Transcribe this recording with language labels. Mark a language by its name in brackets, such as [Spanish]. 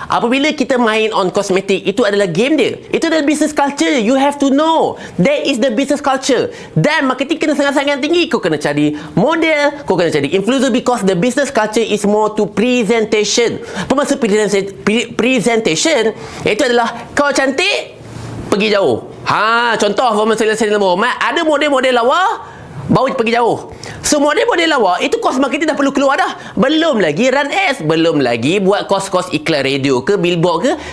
[Malay] Apabila kita main on kosmetik, itu adalah game dia. Itu adalah business culture. [English] You have to know. That is the business culture. [Malay] Dan marketing kena sangat-sangat tinggi. Kau kena cari model, kau kena cari influencer, [English] because the business culture is more to presentation. [Malay] Apa maksud presentation? Itu adalah kau cantik, pergi jauh. Contoh Muhammad Sayyidina Muhammad, ada model-model lawa baru pergi jauh. So model-model lawa itu kos marketing dah perlu keluar dah. Belum lagi run ads, belum lagi buat kos-kos iklan radio ke billboard ke.